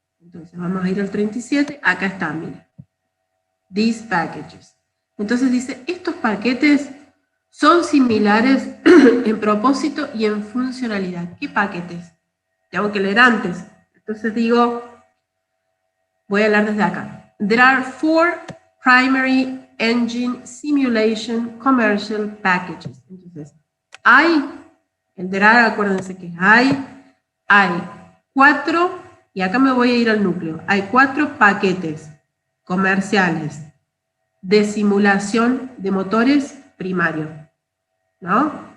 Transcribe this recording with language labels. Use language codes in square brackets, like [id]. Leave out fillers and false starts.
[es] Entonces vamos a ir al 37, acá está, mira. [en] These packages. [es] Entonces dice, estos paquetes son similares en propósito y en funcionalidad. ¿Qué paquetes? Tengo que leer antes. Entonces digo, voy a hablar desde acá. [en] There are 4 primary engine simulation commercial packages. [es] Entonces, el [en] there are, [es] acuérdense que hay 4, y acá me voy a ir al núcleo, hay 4 paquetes comerciales de simulación de motores primarios, ¿no?